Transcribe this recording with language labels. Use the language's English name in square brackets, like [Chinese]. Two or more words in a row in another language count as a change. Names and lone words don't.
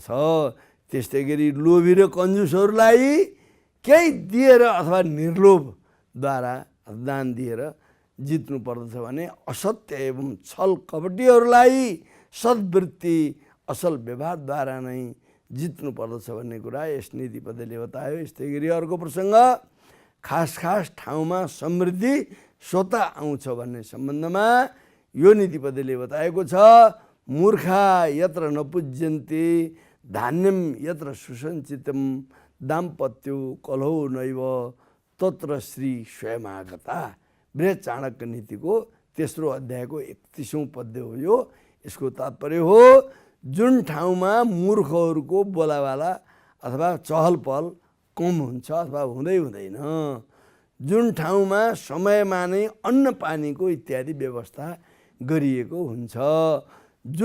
[Nepali] त्यस्तै गरी लोभी र कन्जुसहरूलाई केही दिएर अथवा निर्लोभद्वारा दान दिएर जित्नु पर्दछ भने असत्य एवं छल कपटीहरूलाई सद्वृत्ति असल व्यवहारद्वारा नै जित्नु पर्दछ भन्ने कुरा यस नीतिबद्धले बतायो। यस्तै गरी अर्को प्रसङ्ग, खास खास ठाउँमा समृद्धि स्वतः आउँछ भन्ने सम्बन्धमा यो नीतिबद्धले बताएको छ। [Sanskrit] मूर्खा यत्र नपुज्यन्ते धान्यम यत्र सुसञ्चितम दाम्पत्यो कलहो नैव तत्र श्री स्वयमागता। [Nepali] बृहत् चाणक्य नीतिको तेस्रो अध्यायको 31औं पद्य हो यो। यसको तात्पर्य हो जुन ठाउँमा मूर्खहरूको बोलावाला अथवा चहल पहल कम हुन्छ अथवा हुँदै हुँदैन, जुन ठाउँमा समयमा नै अन्न पानीको इत्यादि व्यवस्था गरिएको हुन्छ, जुन